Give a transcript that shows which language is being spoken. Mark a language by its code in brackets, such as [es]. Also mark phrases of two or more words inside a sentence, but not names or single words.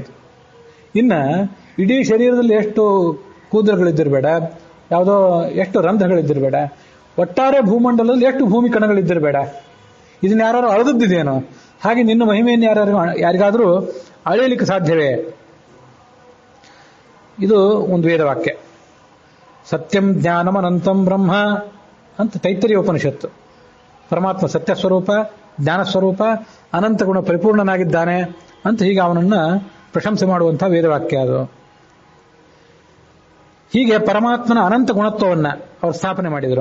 [kn] ಇನ್ನ ಇಡೀ ಶರೀರದಲ್ಲಿ ಎಷ್ಟು ಕೂದಲುಗಳಿದ್ದಿರಬೇಡ, ಯಾವುದೋ ಎಷ್ಟು ರಂಧ್ರಗಳಿದ್ದಿರಬೇಡ, ಒಟ್ಟಾರೆ ಭೂಮಂಡಲದಲ್ಲಿ ಎಷ್ಟು ಭೂಮಿ ಕಣಗಳಿದ್ದಿರಬೇಡ. ಇದನ್ನ ಯಾರು ಅಳೆದಿದ್ದೇನೋ. ಹಾಗೆ ನಿನ್ನ ಮಹಿಮೆಯನ್ನು ಯಾರಿಗಾದರೂ ಅಳೆಯಲಿಕ್ಕೆ ಸಾಧ್ಯವೇ? ಇದು ಒಂದು ವೇದವಾಕ್ಯ. [sa] ಸತ್ಯಂ ಜ್ಞಾನಂ ಅನಂತಂ ಬ್ರಹ್ಮ [kn] ಅಂತ ತೈತ್ತರೀಯ ಉಪನಿಷತ್ತು. ಪರಮಾತ್ಮ ಸತ್ಯ ಸ್ವರೂಪ, ಜ್ಞಾನ ಸ್ವರೂಪ, ಅನಂತ ಗುಣ ಪರಿಪೂರ್ಣನಾಗಿದ್ದಾನೆ ಅಂತ ಹೀಗೆ ಅವನನ್ನ ಪ್ರಶಂಸೆ ಮಾಡುವಂತಹ ವೇದವಾಕ್ಯ ಅದು. ಹೀಗೆ ಪರಮಾತ್ಮನ ಅನಂತ ಗುಣತ್ವವನ್ನ ಅವರು ಸ್ಥಾಪನೆ ಮಾಡಿದರು.